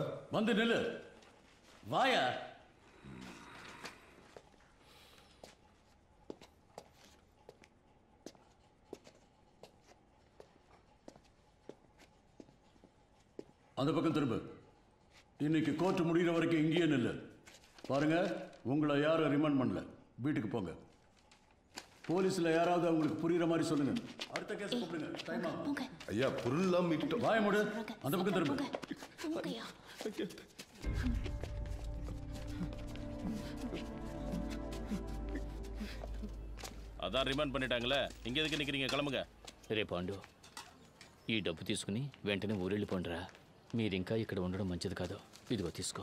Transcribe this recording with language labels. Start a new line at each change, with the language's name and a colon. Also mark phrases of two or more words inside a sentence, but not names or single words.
Tamil: வந்து நில்லு. வாயா. அந்த பக்கம் திரும்ப. இன்னைக்கு கோர்ட் முடிகிற வரைக்கும் இங்கேயே நில்லு. பாருங்க, உங்களை யாரும் ரிமாண்ட் பண்ணல. வீட்டுக்கு போங்க. போலீஸ்ல யாராவது அவங்களுக்கு புரியுற மாதிரி சொல்லுங்க. அடுத்த கேஸ் கூப்பிடுங்க. டைம் ஆகும். ஐயா பொருள்லாம் மீட்டு வாய மூடு. அந்த பக்கம் திரும்ப.
Telugu: అదా రిమాండ్ பண்ணிட்டாங்களே, ఇంక ఎదుకు నిక్కறீங்க?
Tamil: கிளம்புங்க.
Telugu: రే పాండు, ఈ డబ్బు తీసుకుని వెంటనే ఊరెళ్ళిపోండిరా. మీరింకా ఇక్కడ ఉండడం మంచిది కాదు. ఇదిగో తీసుకో.